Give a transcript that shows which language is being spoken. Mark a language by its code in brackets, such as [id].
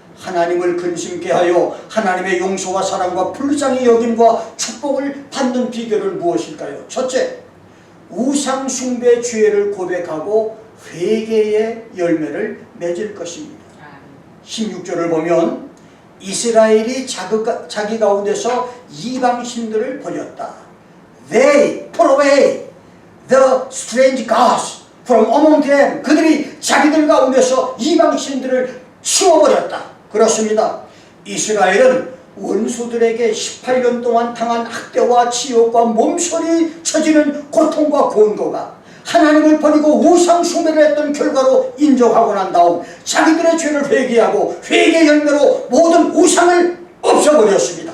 [ko] 하나님을 근심케 하여 하나님의 용서와 사랑과 불쌍히 여김과 축복을 받는 비결은 무엇일까요? 첫째, 우상 숭배 죄를 고백하고 회개의 열매를 맺을 것입니다. 16절을 보면 이스라엘이 자기 가운데서 이방신들을 버렸다. [en] They put away the strange gods from among them. [ko] 그들이 자기들 가운데서 이방신들을 치워버렸다. 그렇습니다. 이스라엘은 원수들에게 18년 동안 당한 학대와 치욕과 몸소리 처지는 고통과 곤고가 하나님을 버리고 우상 숭배를 했던 결과로 인정하고 난 다음 자기들의 죄를 회개하고 회개 열매로 모든 우상을 없애버렸습니다.